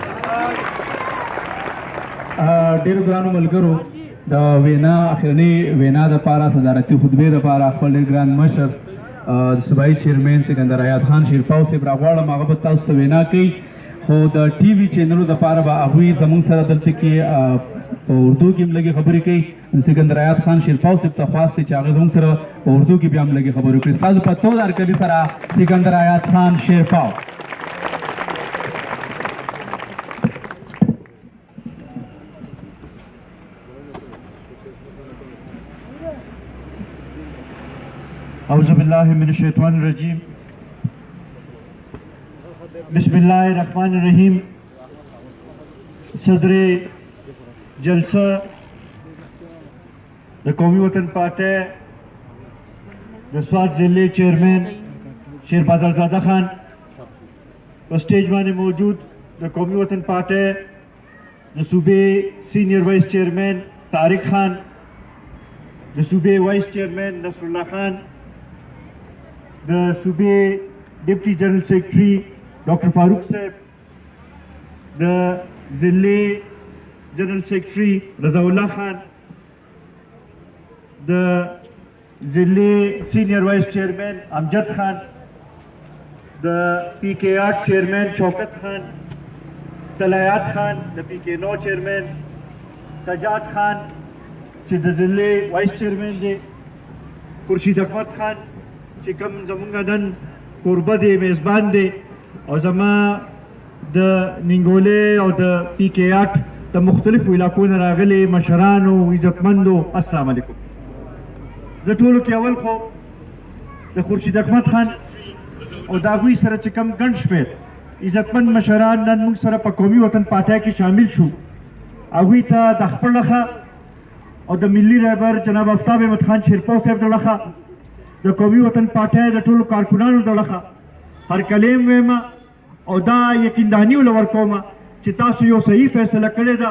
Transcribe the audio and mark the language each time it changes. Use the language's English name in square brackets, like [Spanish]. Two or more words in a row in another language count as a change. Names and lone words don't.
[Pashto] ډېرو ګرانو ملګرو د وینا اخرنۍ وینا دپاره صدارتي خطبې دپاره خپل ډېر ګران مشر صوبایي چیرمین سکندر حیات خان شیرپاو صاحب راغواړم هغه به تاسو ته وینا کوي خو د ټي وي چینلو دپاره به هغوی زموږ سره دلته کې په اردو کې هم لږې خبرې کوي. سکندر حیات خان شیرپاو صاحب ته خواست دی چې هغه زموږ سره په اردو کې بیا هم لږې خبرې وکړي. ستاسو په تود هرکلي سره سکندر حیات خان شیرپاو. [Arabic] اعوذ باللہ من الشیطان الرجیم بسم اللہ الرحمن الرحیم. [Pashto] صدر جلسہ د قومی وطن پارٹی د سوات ضلع چیئرمین شیر بادل زادہ خان پر سٹیج باندې موجود د قومی وطن پارٹی د صوبے سینئر وائس چیئرمین طارق خان د صوبے وائس چیئرمین نصر اللہ خان د صوبے ڈپٹی جنرل سیکرٹری ڈاکٹر فاروق صاحب د ضلع جنرل سیکرٹری رضا اللہ خان د ضلع سینئر وائس چیئرمین امجد خان د پی کے 8 چیئرمین شوکت خان طلایات خان د پی کے 9 چیئرمین سجاد خان چې د ضلع وائس چیئرمین دی خورشید احمد خان چې کوم زمونږ نن کوربه دی میزبان دی او زما د ننګولې او د پی کے 8 د مختلفو علاقو نه راغلي مشرانو عزتمندو السلام علیکم. زه ټولو کې اول خو د خورشید احمد خان او د هغوی سره چې کوم ګڼ شمېر عزتمند مشران نن موږ سره په قومي وطن پارټۍ کې شامل شو هغوی ته د خپل لخوا او د ملي رهبر جناب آفتاب احمد خان شیرپاو صاحب د لخوا د قومي وطن پارټۍ د ټولو کارکونانو د لخوا هرکلی م ویمه او دا یقینداني ورکومه چې تاسو یو صحیح فیصله کړې ده.